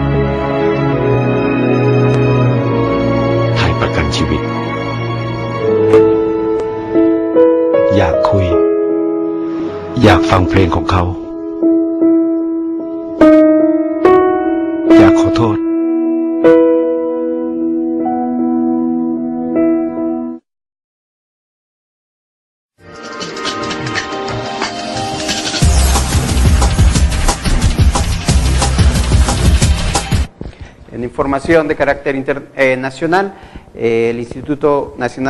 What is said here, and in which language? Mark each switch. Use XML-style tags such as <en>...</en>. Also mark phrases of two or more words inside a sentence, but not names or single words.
<th>ไทยประกันชีวิตอยากคุยอยากฟังเพลงของเขาอยากขอโทษ</th> <es>En información de carácter nacional, el Instituto Nacional</es>